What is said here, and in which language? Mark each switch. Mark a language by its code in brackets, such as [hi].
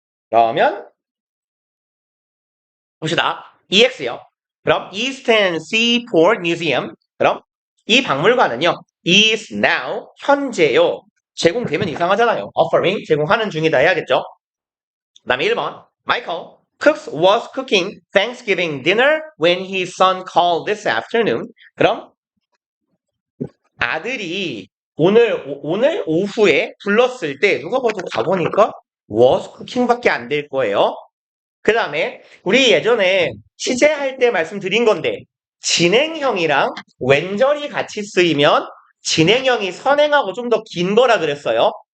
[ko] 그러면 봅시다. EX요. 그럼 Eastern Seaport Museum. 그럼 이 박물관은요. [en] is now [ko] 현재요. 제공되면 이상하잖아요. offering 제공하는 중이다 해야겠죠. 그 다음에 1번 [en] Michael Cooks was cooking Thanksgiving dinner when his son called this afternoon. [ko] 그럼 아들이 오늘 오후에 불렀을 때 누가 봐도 가보니까 [en] was cooking [ko] 밖에 안 될 거예요. 그 다음에 우리 예전에 시제할 때 말씀드린 건데 진행형이랑 웬절이 같이 쓰이면 진행형이 선행하고 좀 더 긴 거라 그랬어요.